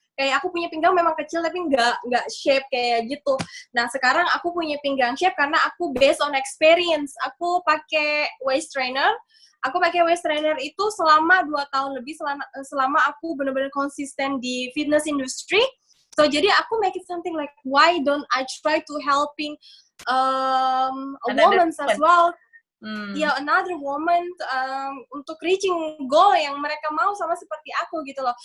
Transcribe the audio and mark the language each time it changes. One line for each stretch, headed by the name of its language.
Indonesian: Kayak aku punya pinggang memang kecil tapi nggak shape kayak gitu. Nah sekarang aku punya pinggang shape karena aku based on experience. Aku pakai waist trainer. Aku pakai waist trainer itu selama 2 tahun lebih, selama aku benar-benar konsisten di fitness industry.
English: So jadi aku make it something like, why don't I try to helping a woman as well.
Indonesian: Ya, another woman untuk reaching goal yang mereka mau sama seperti aku gitu loh.